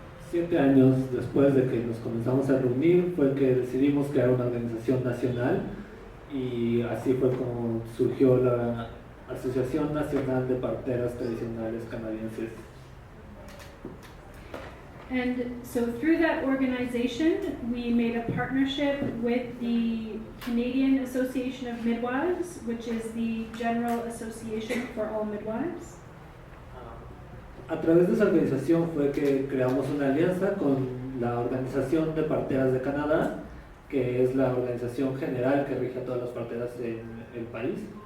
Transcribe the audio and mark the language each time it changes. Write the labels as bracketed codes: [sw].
[es] 7 años después de que nos comenzamos a reunir fue que decidimos crear una organización nacional y así fue como surgió la Asociación Nacional de Parteras Tradicionales Canadienses. [en] And so through that organization, we made a partnership with the Canadian Association of Midwives, which is the general association for all midwives. [es] A través de esa organización fue que creamos una alianza con la Organización de Parteras de Canadá, que es la organización general que rige a todas las parteras en el país.